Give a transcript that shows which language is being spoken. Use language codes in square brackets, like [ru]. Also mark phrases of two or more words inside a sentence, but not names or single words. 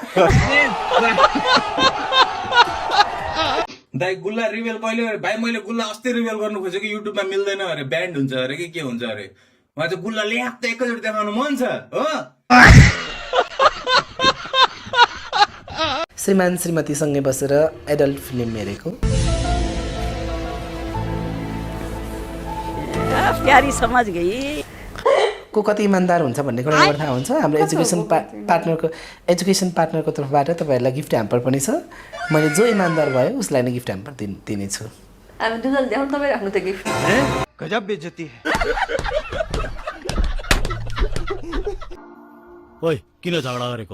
[ne] दाइ गुल्ला रिभेल कहिले अरे भाइ मैले गुल्ला अस्ति रिभेल गर्नु खोजेको युट्युबमा मिल्दैन अरे ब्यान्ड हुन्छ अरे के हुन्छ अरे उहाँ चाहिँ गुल्ला ल्याक त एकैचोटि देखाउनु मन छ हो श्रीमान श्रीमतीसँगै बसेर [en] adult film [ne] हेरेको [hi] प्यारी समझ गई [ne] को कति इमान्दार हुन्छ भन्ने कुरा थाहा हुन्छ हाम्रो [en] education partner [ne] तर्फबाट तपाईँहरूलाई [en] gift hamper [ne] पनि छ मैले जो इमान्दार भयो उसलाई नै [en] gift hamper [ne] दिनेछु हामी दुजन ल्याउँ तपाईँ राख्नु त गिफ्ट गजब बेइज्जती ओइ किन झगडा गरेको